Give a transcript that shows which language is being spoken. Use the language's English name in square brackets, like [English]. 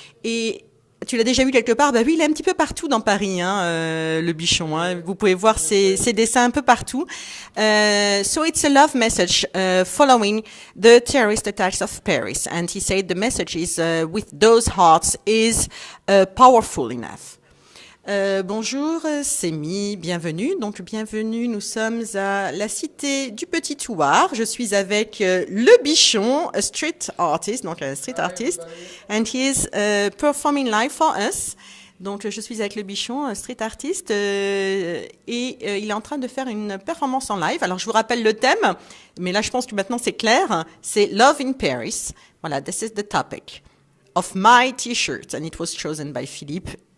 [French] Et tu l'as déjà vu quelque part? Bah oui, il est un petit peu partout dans Paris, le Bichon. Hein. Vous pouvez voir ses dessins un peu partout. [English] So it's a love message following the terrorist attacks of Paris. And he said the message is with those hearts is powerful enough. [French] Bonjour, c'est Mi, bienvenue. Donc, bienvenue, nous sommes à la cité du Petit Thouars. Je suis avec Le Bichon, [English] a street artist, [French] donc un street artist, [English] and he is performing live for us. [French] Donc, je suis avec Le Bichon, un street artist, et il est en train de faire une performance en live. Alors, je vous rappelle le thème, mais là, je pense que maintenant, c'est clair. C'est Love in Paris. [English] Voilà, this is the topic of my t-shirt, and it was chosen by Philippe.